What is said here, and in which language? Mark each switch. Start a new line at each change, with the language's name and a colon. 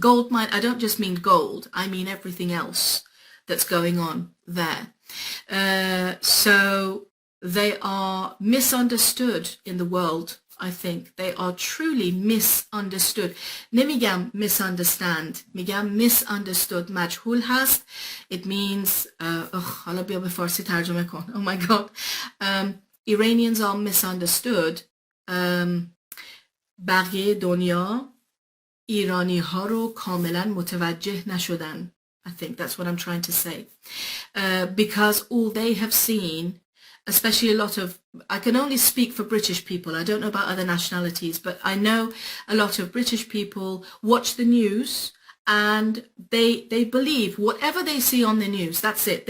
English: Gold mine, I don't just mean gold, I mean everything else that's going on there. So they are misunderstood in the world. I think they are truly misunderstood.
Persian: نمیگم
English: misunderstand,
Persian: میگم
English: misunderstood.
Persian: مجهول هست.
English: It means
Persian: حالا بیا به فارسی ترجمه کن.
English: Oh my god. Iranians are misunderstood.
Persian: بقیه دنیا ایرانی ها رو کاملا متوجه نشدن.
English: I think that's what I'm trying to say. Because all they have seen, especially a lot of, I can only speak for British people, I don't know about other nationalities, but I know a lot of British people watch the news and they believe whatever they see on the news, that's it.